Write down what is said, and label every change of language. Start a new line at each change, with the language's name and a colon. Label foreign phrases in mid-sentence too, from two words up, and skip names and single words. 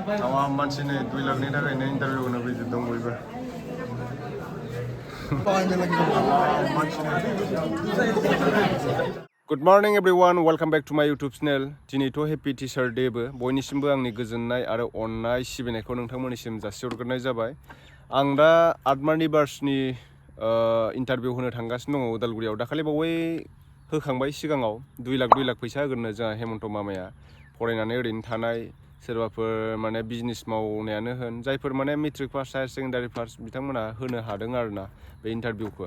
English: Our Manchini, we love Nina in interview on a visit, don't we? Good morning everyone, welcome back to my YouTube channel. Today to happy Teacher Day
Bodo: बो बयनिसिमबो आंनि गोजोननाय आरो अननाय सिबिनायखौ नोंथांमोननिसिम जासिहरग्रोनाय जाबाय। आं दा आदमानि बार्सनि इन्टारभिउ होनो थांगासिनो दङ उदालगुरियाव। दाखालि बावै होखांबाय सिगाङाव 2 लाख फैसा होगोननो जोंहा हेमन्त मामाया। फरायनानै ओरैनो थानाय सोरबाफोर माने बिजनेस मावनायानो होन जायफोर माने
English: matric pass
Bodo: हायार
English: secondary pass
Bodo: बिथांमोना होनो हादों आरोना बे इन्टारभिउखौ।